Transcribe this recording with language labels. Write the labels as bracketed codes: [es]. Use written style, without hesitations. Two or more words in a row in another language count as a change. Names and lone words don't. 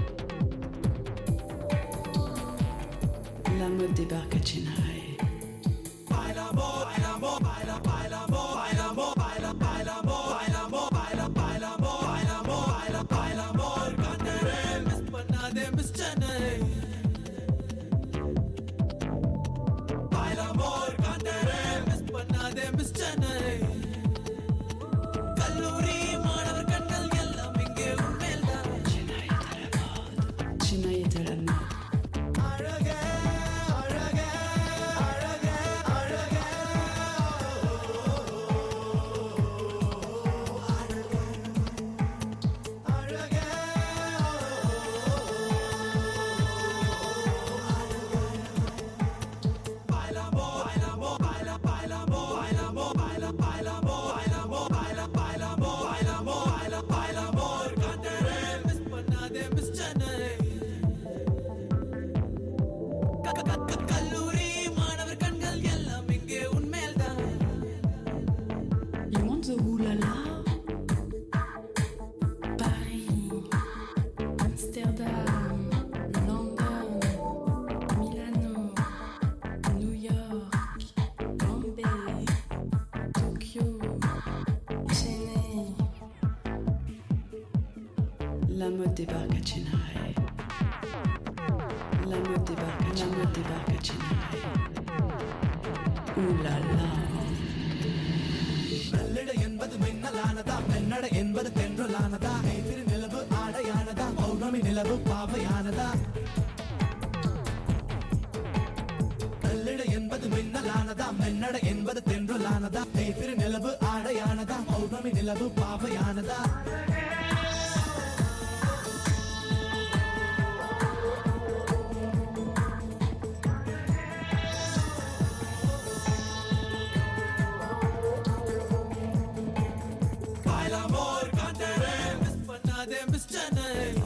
[fr] La mode débarque à Chennai. [es] Baila amor, baila amor, baila, baila amor, baila amor, baila, baila amor, baila amor, baila, baila amor, baila amor, baila, baila amor, Kandere, miss Panade, miss Chennai. Baila amor, Kandere, miss Panade, miss Chennai. [ta] Kalluri மாணவர் கண்கள் எல்லாம் இங்கே உண்மையில்தான். [fr] Chennai est à la mode. [ta] அழகே அழகே அழகே அழகே அழகே [es] bailamo bailamo baila bailamo bailamo baila bailamo bailamo baila bailamo bailamo baila bailamo Kandere miss [ta] பண்ணாதே [es] miss Chennai [ta] கல்லூரி மாணவர் கண்கள் எல்லாம் இங்கே உண்மையில்தான். [en] You want the oulala? Paris, Amsterdam, London, Milano, New York, Bombay, Tokyo, Chennai. [fr] La mode débarque à Chennai. La mode débarque à Chennai. Oulala. [ta] நல்லிட என்பது மின்னலானதா மென்னட என்பது தென்றலானதா திரு நிலவு ஆடையானதா பௌர்ணமி நிலவு பாவையானதா நல்லிட என்பது மின்னலானதா மென்னட என்பது தென்றலானதா திரு நிலவு ஆடையானதா பௌர்ணமி நிலவு பாவையானதா [es] Baila amor, [ta] Kandere, miss பண்ணாதே miss Chennai.